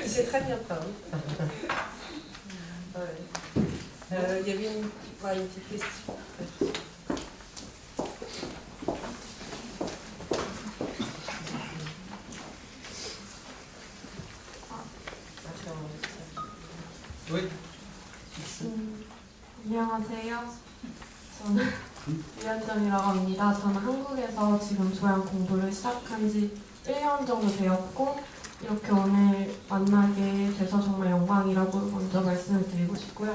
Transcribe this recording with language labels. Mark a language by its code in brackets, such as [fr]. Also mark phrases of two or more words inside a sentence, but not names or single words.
[fr] C'est très bien peint. Ouais. Il y avait une petite question. Oui. [ko] 안녕하세요. 저는 유현정이라고 합니다. 저는 한국에서 지금 조향 공부를 시작한 지 1년 정도 되었고 이렇게 오늘 만나게 돼서 정말 영광이라고 먼저 말씀을 드리고 싶고요.